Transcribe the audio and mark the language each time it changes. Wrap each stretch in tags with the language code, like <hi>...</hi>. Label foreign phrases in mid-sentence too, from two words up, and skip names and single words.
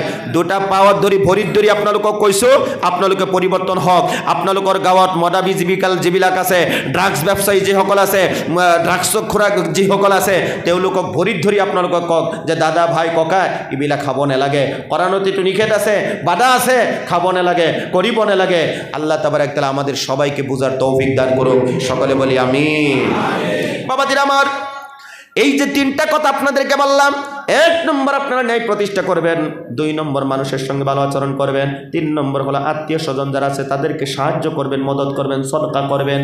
<as>দুটা পাৱত ধৰি ভৰিত ধৰি আপোনালোকক কৈছোঁ, আপোনালোকে পৰিৱৰ্তন হওক। আপোনালোকৰ গাঁৱত মদাবী জীৱিকাল যিবিলাক আছে, ড্ৰাগছ ব্যৱসায়ী যিসকল আছে, ড্ৰাগছক খোৰাক যিসকল আছে, তেওঁলোকক ভৰিত ধৰি আপোনালোকক কওক যে দাদা ভাই ককা এইবিলাক খাব নালাগে। কোরআনতো নিষেধ আছে, বাধা আছে, খাব নালাগে, কৰিব নালাগে।</as> <bn>আল্লাহ তাবারাক তাআলা আমাদের সবাইকে বুঝার তৌফিক দান করুন। সকলে বলি আমিন। বাবাজিরা আমার, এই যে 3টা কথা আপনাদেরকে বললাম, 1 নম্বর আপনারা ন্যায় প্রতিষ্ঠা করবেন, 2 নম্বর মানুষের সঙ্গে ভালো আচরণ করবেন, 3 নম্বর হলো আত্মীয় স্বজন যারা আছে তাদেরকে সাহায্য করবেন, মদত করবেন, সদকা করবেন।</bn>